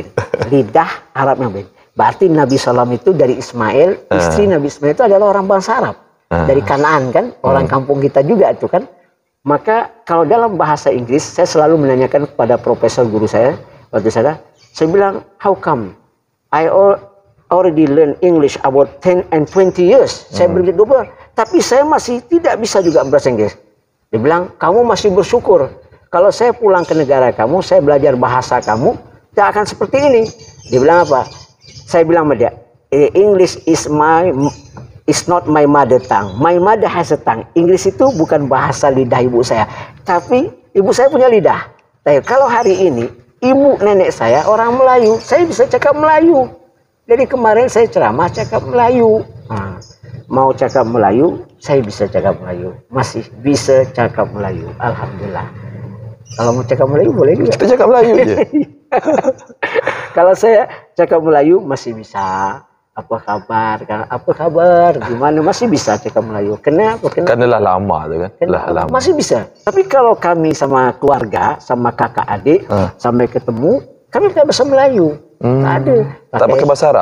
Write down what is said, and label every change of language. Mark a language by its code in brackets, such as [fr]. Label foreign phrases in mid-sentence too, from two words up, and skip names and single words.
[id] Lidah Arab yang mubin. Berarti Nabi SAW itu dari Ismail, istri Nabi Ismail itu adalah orang bangsa Arab. Dari Kanaan kan, orang kampung kita juga itu kan. Maka kalau dalam bahasa Inggris, saya selalu menanyakan kepada profesor guru saya, waktu saya bilang, [en] how come I already learn English about 10 and 20 years. [id] Saya beri double, tapi saya masih tidak bisa juga bahasa Inggris. Dia bilang, kamu masih bersyukur. Kalau saya pulang ke negara kamu, saya belajar bahasa kamu, tidak akan seperti ini. Dia bilang apa? Saya bilang sama dia, [en] English is not my mother tongue. My mother has a tongue. [id] Inggris itu bukan bahasa lidah ibu saya. Tapi ibu saya punya lidah. Tapi kalau hari ini, ibu nenek saya orang Melayu, saya bisa cakap Melayu. Jadi kemarin saya ceramah cakap Melayu. Mau cakap Melayu, saya bisa cakap Melayu. Masih bisa cakap Melayu. Alhamdulillah. Kalau mau cakap Melayu boleh juga. Kita cakap Melayu aja. Kalau saya cakap Melayu masih bisa. Apa kabar? Apa kabar? Gimana? Masih bisa cakap Melayu. Kenapa? Karena lah lama tu kan. Lama. Masih bisa. Tapi kalau kami sama keluarga, sama kakak adik, sampai ketemu, kami pakai bahasa Melayu. Tak ada. Tak pakai bahasa Arab?